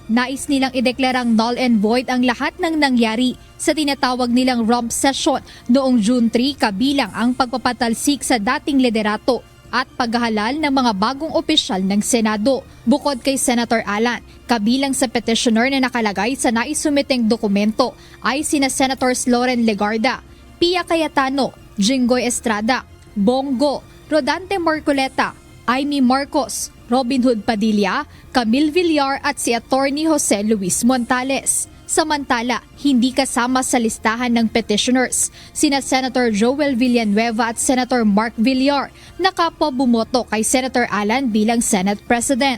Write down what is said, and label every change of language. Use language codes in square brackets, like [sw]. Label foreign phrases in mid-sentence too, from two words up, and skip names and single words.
[tl] Nais nilang ideklarang [en] null and void [tl] ang lahat ng nangyari sa tinatawag nilang [en] rump session [tl] noong June 3 kabilang ang pagpapatalsik sa dating liderato at paghahalal ng mga bagong opisyal ng Senado. Bukod kay Senator Alan, kabilang sa petitioner na nakalagay sa naisumiteng dokumento ay sina Senators Loren Legarda, Pia Cayetano, Jinggoy Estrada, Bongo, Rodante Marcoleta, Amy Marcos, Robin Hood Padilla, Camille Villar at si Attorney Jose Luis Montales. Samantala, hindi kasama sa listahan ng petitioners sina Senator Joel Villanueva at Senator Mark Villar na kapwa bumoto kay Senator Alan bilang Senate President.